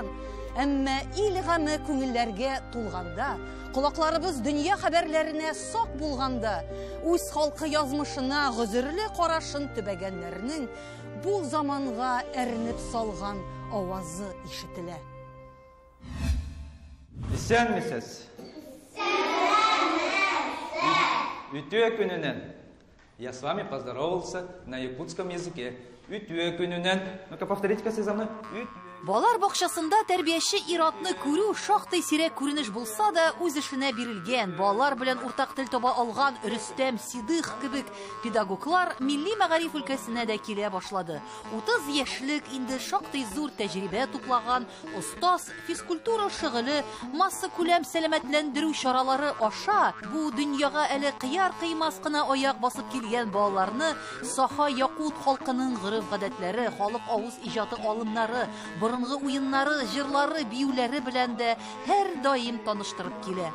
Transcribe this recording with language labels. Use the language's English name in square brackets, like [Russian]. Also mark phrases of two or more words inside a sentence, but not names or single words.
[Tatar] Әмма ил гаме күңелләргә тулганда, колакларыбыз дөнья хәбәрләренә сак булганда, үз халкы язмышына гозерле карашын төбәгәннәрнең бу заманга әрнеп салган авазы ишетелә. [Yakut] Исәнмесез? Үтүе күненен. [Russian] Я с вами поздоровался на якутском языке. [Yakut] Үтүе күненен. [Russian] Ну-ка, повторите-ка за мной. [Tatar] Балар бакчасында тәрбияче ир-атны күрү шактый сирәк күренеш булса да, үз эшенә бирелгән, балалар белән уртак тел таба алган Рөстәм Сидых кебек педагоглар милли мәгариф өлкәсенә дә килә башлады. 30 яшьлек инде шактый зур тәҗрибә туплаган остаз физкультура шөгыле, масса күләм сәламәтләндерү чаралары аша бу дөньяга әле кыяр кыймас кына аяк басып килгән балаларны Саха Якут халкының гырыф-гадәтләре, халык авыз иҗаты алымнары, борынгы уеннары, җырлары, биюләре белән дә һәр даим таныштырып килә.